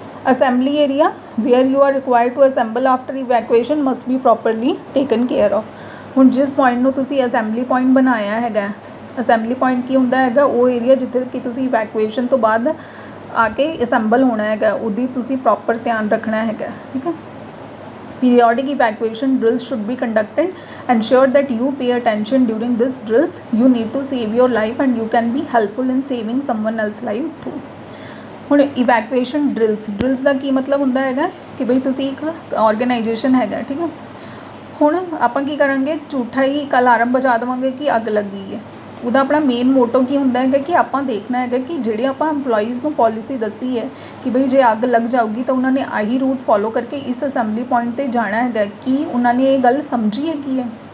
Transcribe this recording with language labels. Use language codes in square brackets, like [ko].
[en] Assembly area where you are required to assemble after evacuation must be properly taken care of. [pa] ਹੁਣ ਜਿਸ point ਨੂੰ ਤੁਸੀਂ assembly point ਬਣਾਇਆ ਹੈਗਾ, assembly point ਕੀ ਹੁੰਦਾ ਹੈਗਾ, ਉਹ ਏਰੀਆ ਜਿੱਥੇ ਕਿ ਤੁਸੀਂ ਇਵੈਕੂਏਸ਼ਨ ਤੋਂ ਬਾਅਦ ਆ ਕੇ ਅਸੈਂਬਲ ਹੋਣਾ ਹੈਗਾ, ਉਹਦੀ ਤੁਸੀਂ ਪ੍ਰੋਪਰ ਧਿਆਨ ਰੱਖਣਾ ਹੈਗਾ, ਠੀਕ ਹੈ। [en] Periodic evacuation drills should be conducted. Ensure that you pay attention during these drills. You need to save your life and you can be helpful in saving someone else's life too. [pa] ਹੁਣ evacuation ਡਰਿਲਸ ਦਾ ਕੀ ਮਤਲਬ ਹੁੰਦਾ ਹੈਗਾ ਕਿ ਬਈ ਤੁਸੀਂ ਇੱਕ organisation ਹੈਗਾ, ਠੀਕ ਹੈ। ਹੁਣ ਆਪਾਂ ਕੀ ਕਰਾਂਗੇ, ਝੂਠਾ ਹੀ ਇੱਕ ਅਲਾਰਮ ਵਜਾ ਦੇਵਾਂਗੇ ਕਿ ਅੱਗ ਲੱਗੀ ਹੈ। ਉਹਦਾ ਆਪਣਾ ਮੇਨ ਮੋਟੋ ਕੀ ਹੁੰਦਾ ਹੈਗਾ ਕਿ ਆਪਾਂ ਦੇਖਣਾ ਹੈਗਾ ਕਿ ਜਿਹੜੇ ਆਪਾਂ ਇੰਪਲੋਈਜ਼ ਨੂੰ ਪੋਲਿਸੀ ਦੱਸੀ ਹੈ ਕਿ ਬਈ ਜੇ ਅੱਗ ਲੱਗ ਜਾਊਗੀ ਤਾਂ ਉਹਨਾਂ ਨੇ ਆਹੀ ਰੂਟ ਫੋਲੋ ਕਰਕੇ ਇਸ ਅਸੈਂਬਲੀ ਪੁਆਇੰਟ 'ਤੇ ਜਾਣਾ ਹੈਗਾ, ਕਿ ਉਹਨਾਂ ਨੇ ਇਹ ਗੱਲ ਸਮਝੀ ਹੈਗੀ ਹੈ।